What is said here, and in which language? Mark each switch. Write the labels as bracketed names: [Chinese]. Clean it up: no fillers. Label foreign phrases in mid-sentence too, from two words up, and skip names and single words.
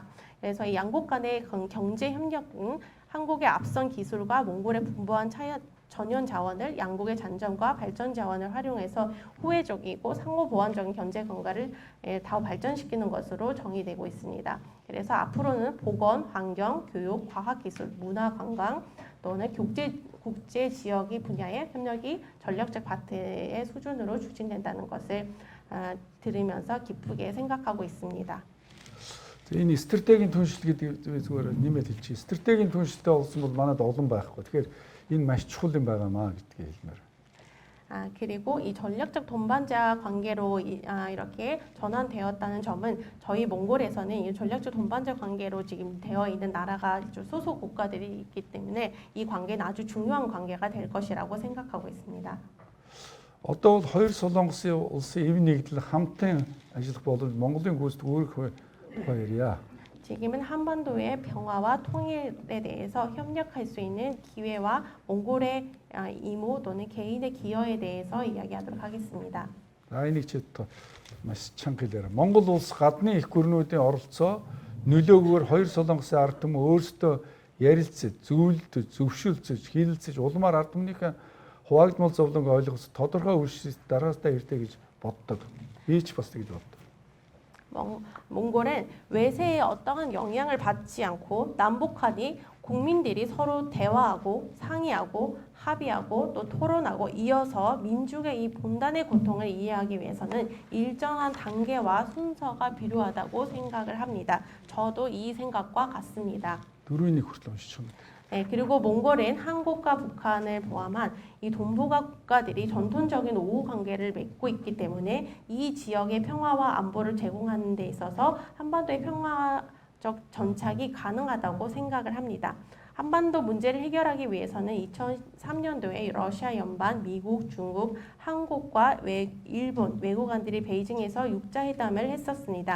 [Korean] 그래서 이 양국 간의 경제 협력은 한국의 앞선 기술과 몽골의 풍부한 전연 자원을 양국의 잔점과 발전 자원을 활용해서 후회적이고 상호 보완적인 경제 관계를 더 발전시키는 것으로 정의되고 있습니다. 그래서 앞으로는 보건, 환경, 교육, 과학기술, 문화, 관광 또는 국제 지역이 분야의 협력이 전략적 파트의 수준으로 추진된다는 것을 들으면서 기쁘게 생각하고 있습니다. [Mongolian] Энэ стратегийн түншлэл гэдэг зүгээр нэмээд хэлчихье. Стратегийн түншлэлтэй болсон бол манайд олон байхгүй. Тэгэхээр энэ маш чухал юм байгаамаа гэдгийг хэлмээр. [Korean] 그리고 이 전략적 동반자 관계로 이렇게 전환되었다는 점은 저희 몽골에서는 이 전략적 동반자 관계로 지금 되어 있는 나라가 소속 국가들이 있기 때문에 이 관계는 아주 중요한 관계가 될 것이라고 생각하고 있습니다. [Mongolian] Одоо бол хоёр солонгосын улсын эв нэгдэл хамтан ажиллах бол Монголын гүйцэтгэх өөрийнхөө хоёр이야. [Korean] 지금은 한반도의 평화와 통일에 대해서 협력할 수 있는 기회와 몽골의 임무 또는 개인의 기여에 대해서 이야기하도록 하겠습니다. [Mongolian] Энийг ч маш чанга хэлээр. Монгол улс гадны их гүрнүүдийн оролцоо нөлөөгөөр хоёр солонгосын ард түмэн өөрсдөө ярилцаж, зөвлөдөж, зөвшөөрлөж, хилэлцэж улмаар ард түмнийхээ хуваагдмал зовлонг ойлгож тодорхой үржиж дараастаа иртэ гэж боддог. Би ч бас тэгж боддог. [Korean] 몽골은 외세의 어떠한 영향을 받지 않고 남북한이 국민들이 서로 대화하고 상의하고 합의하고 또 토론하고 이어서 민족의 이 분단의 고통을 이해하기 위해서는 일정한 단계와 순서가 필요하다고 생각을 합니다. 저도 이 생각과 같습니다. [Mongolian] Дөрөвний хүртэл уншиж байна. [Korean] 네, 그리고 몽골은 한국과 북한을 포함한 이 동북아 국가들이 전통적인 우호 관계를 맺고 있기 때문에 이 지역의 평화와 안보를 제공하는 데 있어서 한반도의 평화적 전착이 가능하다고 생각을 합니다. 한반도 문제를 해결하기 위해서는 2003년도에 러시아 연방, 미국, 중국, 한국과 일본 외교관들이 베이징에서 육자회담을 했었습니다.